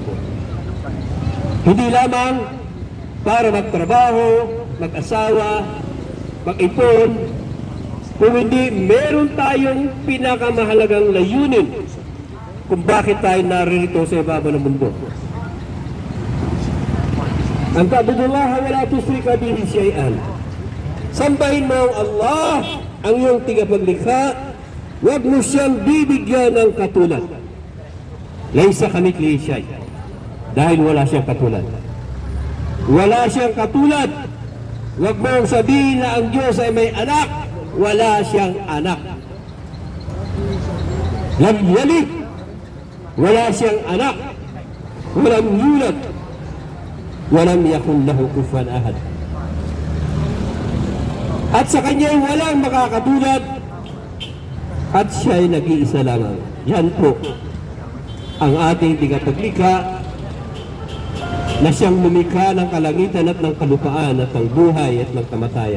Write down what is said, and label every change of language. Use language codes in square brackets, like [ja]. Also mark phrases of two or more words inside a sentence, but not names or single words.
[tl] Hindi lamang para magtrabaho, mag-asawa, mag-ipon, kung hindi meron tayong pinakamahalagang layunin kung bakit tayo narito sa ibabaw ng mundo. [ar] أن تعبد الله ولا تشرك به شيئا. [tl] Sambahin mo ang Allah, ang iyong tagapaglikha. Huwag mo siyang bibigyan ng katulad. [ar] ليس كمثله شيء'. [tl] Dahil wala siyang katulad. Wala siyang katulad. Huwag mong sabihin na ang Diyos ay may anak. Wala siyang anak. [ar] لم يلد. [tl] Wala siyang anak. [ar] ولم يولد. ولم يكن له كفوا أحد. [tl] At sa kanya walang makakatulad. At siya ay nag-iisa lamang. Yan po ang ating tagapaglikha na siyang lumikha ng kalangitan at ng kalupaan at ng buhay at ng kamatayan.